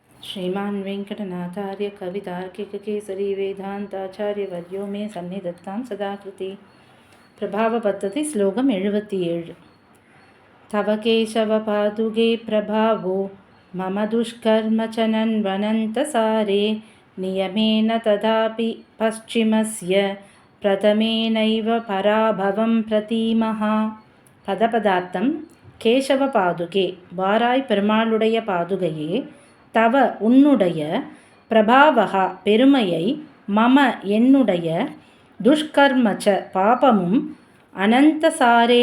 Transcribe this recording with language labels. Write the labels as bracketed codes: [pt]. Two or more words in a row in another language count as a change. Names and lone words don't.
[sa] श्रीमान् वेङ्कटनाथार्य कवितार्किककेसरी वेदान्ताचार्यवर्यो मे सन्निधत्तां सदाकृति प्रभावपद्धति श्लोकम् 77 तव केशवपादुके प्रभावो मम दुष्कर्मचनन्वनन्तसारे नियमेन तथापि पश्चिमस्य प्रथमेनैव पराभवं प्रतीमः [ta] பதபதார்த்தம் கேசவ பாதுகே வாராய் பெருமாளுடைய பாதுகையே தவ உன்னுடைய பிரபாவகா பெருமையை மம என்னுடைய துஷ்கர்மச்ச பாபமும் அனந்தசாரே